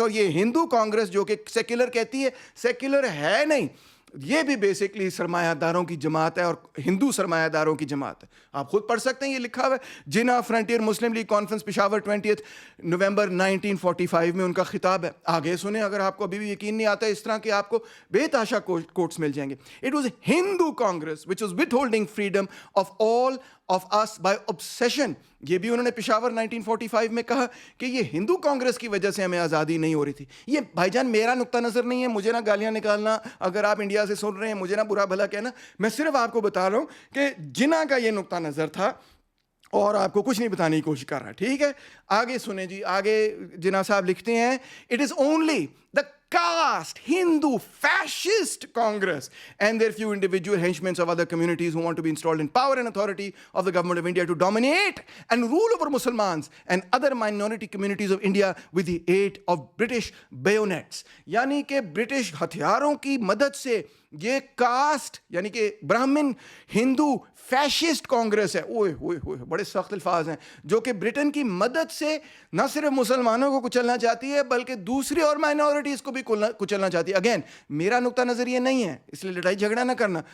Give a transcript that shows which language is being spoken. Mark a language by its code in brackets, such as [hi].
[ur] اور یہ ہندو کانگریس جو کہ سیکولر کہتی ہے, سیکولر ہے نہیں, یہ بھی بیسکلی سرمایہ داروں کی جماعت ہے اور ہندو سرمایہ داروں کی جماعت ہے. آپ خود پڑھ سکتے ہیں, یہ لکھا ہوا ہے. جناح فرنٹیئر مسلم لیگ کانفرنس پشاور 20 نومبر 1945 میں ان کا خطاب ہے. آگے سنیں اگر آپ کو ابھی بھی یقین نہیں آتا, اس طرح کے آپ کو بے تحاشا کوٹس مل جائیں گے. [en] It was Hindu Congress which was withholding freedom of all of us by obsession. [ur] یہ بھی انہوں نے پشاور 1945 میں کہا کہ یہ ہندو کانگریس کی وجہ سے ہمیں آزادی نہیں ہو رہی تھی. یہ بھائی جان میرا نقطہ نظر نہیں ہے, مجھے نہ گالیاں نکالنا, اگر آپ انڈیا سے سن رہے ہیں مجھے نہ برا بھلا کہنا, میں صرف آپ کو بتا رہا ہوں کہ جناح کا یہ نقطہ نظر تھا اور آپ کو کچھ نہیں بتانے کی کوشش کر رہا. ٹھیک ہے, آگے سنیں جی. آگے جناح صاحب لکھتے ہیں [en] It is only the caste Hindu fascist Congress and their few individual henchmen of other communities who want to be installed in power and authority of the government of India to dominate and rule over Muslims and other minority communities of India with the aid of British bayonets. [ur] یعنی کہ British ہتھیاروں کی مدد سے یہ cost یعنی کہ برہمن ہندو فیشسٹ کانگریس ہے, اوئے ہوئے ہوئے بڑے سخت الفاظ ہیں, جو کہ برٹن کی مدد سے نہ صرف مسلمانوں کو کچلنا چاہتی ہے بلکہ دوسری اور مائنورٹی مائنورٹیز کو بھی کچلنا چاہتی ہے. اگین میرا نقطہ نظر یہ نہیں ہے, اس لیے لڑائی جھگڑا نہ کرنا.